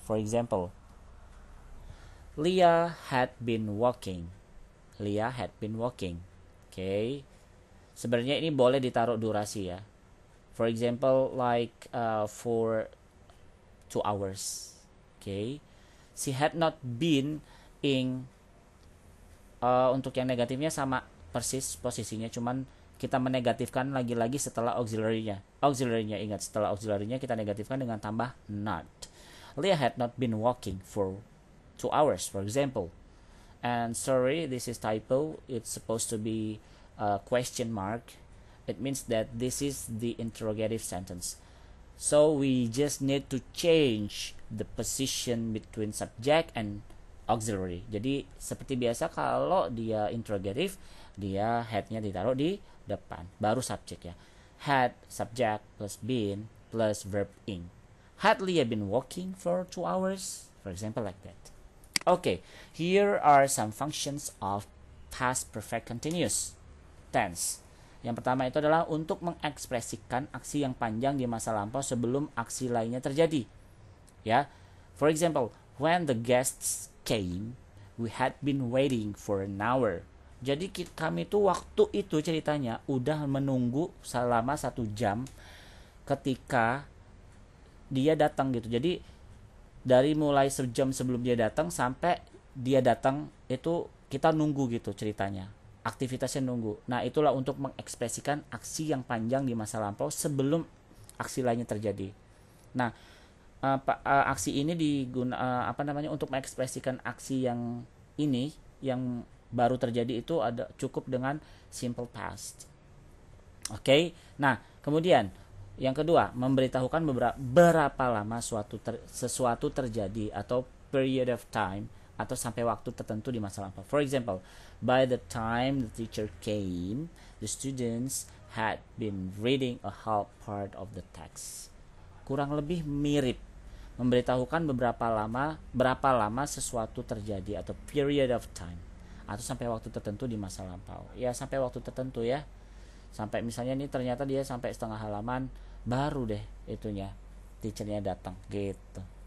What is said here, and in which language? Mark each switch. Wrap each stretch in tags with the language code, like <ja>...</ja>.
<en>For example, Leah had been walking. Leah had been walking. Okay.</en> <id>Sebenarnya ini boleh ditaruh durasi ya.</id> <en>For example, like for 2 hours. Okay. She had not been in.</en> <id>Untuk yang negatifnya sama persis posisinya, cuman kita menegatifkan lagi-lagi setelah auxiliary-nya. Auxiliary-nya, ingat, setelah auxiliary-nya kita negatifkan dengan tambah not.</id> <en>Leah had not been walking for 2 hours, for example. And sorry, this is typo. It's supposed to be a question mark. It means that this is the interrogative sentence. So we just need to change the position between subject and auxiliary.</en> <id>Jadi seperti biasa kalau dia interrogative, dia had-nya ditaruh di depan, baru subject ya.</id> <en>Had subject plus been plus verb ing. Had Leah been walking for 2 hours? For example, like that. Okay, here are some functions of past perfect continuous tense.</en> <id>Yang pertama itu adalah untuk mengekspresikan aksi yang panjang di masa lampau sebelum aksi lainnya terjadi.</id> <en>Ya, for example, when the guests came, we had been waiting for an hour.</en> <id>Jadi kami tuh waktu itu ceritanya udah menunggu selama 1 jam ketika dia datang gitu. Jadi dari mulai sejam sebelum dia datang sampai dia datang itu kita nunggu gitu ceritanya. Aktivitasnya nunggu. Nah, itulah untuk mengekspresikan aksi yang panjang di masa lampau sebelum aksi lainnya terjadi. Nah, aksi ini untuk mengekspresikan aksi yang ini yang baru terjadi itu ada cukup dengan simple past. Oke. Nah, kemudian yang kedua, memberitahukan berapa lama sesuatu terjadi atau</id> <en>period of time</en> <id>atau sampai waktu tertentu di masa lampau.</id> <en>For example, by the time the teacher came, the students had been reading a half part of the text.</en> <id>Kurang lebih mirip, memberitahukan berapa lama sesuatu terjadi atau</id> <en>period of time</en> <id>atau sampai waktu tertentu di masa lampau. Ya, sampai waktu tertentu ya. Sampai misalnya ini ternyata dia sampai setengah halaman baru deh itunya teachernya datang gitu.</id>